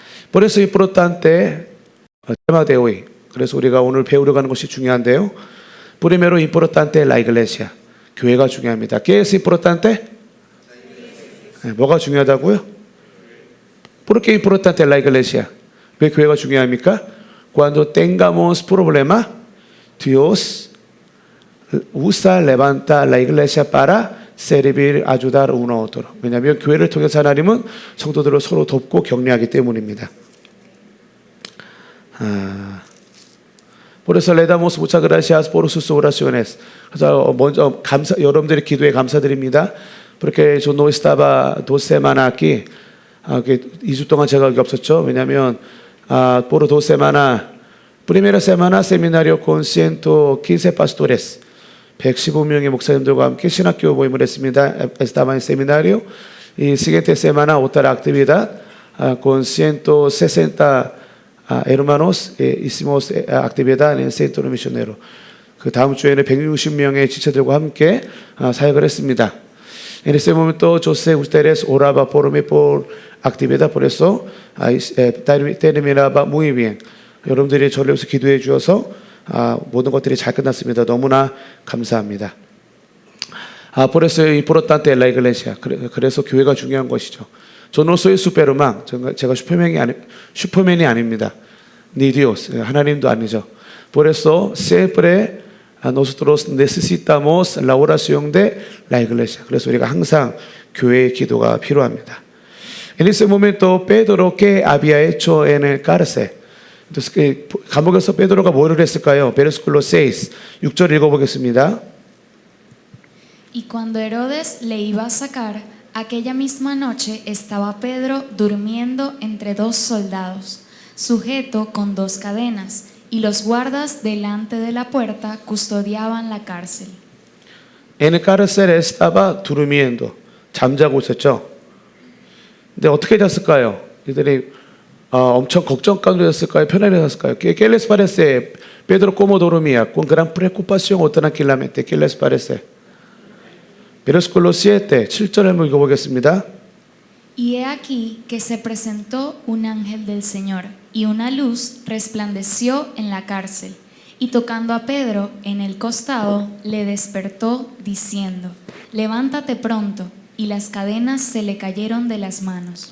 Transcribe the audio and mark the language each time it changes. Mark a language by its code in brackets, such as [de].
[es] Por eso es importante el tema de hoy. [ko] 그래서 우리가 오늘 배우려고 하는 것이 중요한데요. [es] Primero importante la iglesia. [ko] 교회가 중요합니다. [es] ¿Qué es importante? [ko] 뭐가 중요하다고요? [es] ¿Por qué importante la iglesia? [ko] 왜 교회가 중요합니까? [es] Cuando tengamos problema, Dios levanta la iglesia para servir, ayudar uno a otro. [ko] 왜냐하면 교회를 통해서 하나님은 성도들을 서로 돕고 격려하기 때문입니다. [es] Por eso le damos muchas gracias por sus oraciones. [ko] 그래서 먼저 여러분들의 기도에 감사드립니다. [es] Porque yo no estaba 2 semanas aquí. [ko] 2주 동안 제가 여기 없었죠. 왜냐하면 [es] por 2 semanas, primera semana seminario con 115 pastores, [ko] 115명의 목사님들과 함께 신학교 모임을 했습니다. [es] Estaba en seminario. Y siguiente semana otra actividad con 160 hermanos hicimos actividad en el centro misionero. [ko] 그 다음 주에는 160명의 지체들과 함께 사역을 했습니다. [es] En este momento yo sé ustedes oraba por mí por actividad, por eso terminaba muy bien. [ko] 여러분들이 저를 위해서 기도해 주셔서 모든 것들이 잘 끝났습니다. 너무나 감사합니다. [es] Por eso es importante la iglesia. [ko] 그래서 교회가 중요한 것이죠. [es] Yo no soy Superman. [ko] 제가 슈퍼맨이 아닙니다. [es] Ni Dios. [ko] 하나님도 아니죠. [es] Por eso siempre nosotros necesitamos la oración de la iglesia. [ko] 그래서 우리가 항상 교회의 기도가 필요합니다. [es] En ese momento Pedro que había hecho en el cárcel. [ko] Entonces 감옥에서 베드로가 뭐를 했을까요? [es] Versículo 6. [ko] 6절 읽어보겠습니다. [es] Y cuando Herodes le iba a sacar, aquella misma noche estaba Pedro durmiendo entre dos soldados, sujeto con dos cadenas, y los guardas delante de la puerta custodiaban la cárcel. En el cárcel estaba durmiendo. [ko] 잠자고 있었죠. 근데 어떻게 잤을까요? 이들이 엄청 걱정 가운데 잤을까요? 편안히 잤을까요? [es] ¿Qué les parece? Pedro cómo dormía, con gran preocupación o tranquilamente. ¿Qué les parece? Versículo 7, [ko] 7절 한번 읽어보겠습니다. [es] Y he aquí que se presentó un ángel del Señor, y una luz resplandeció en la cárcel, y tocando a Pedro en el costado, le despertó diciendo: levántate pronto. Y las cadenas se le cayeron de las manos.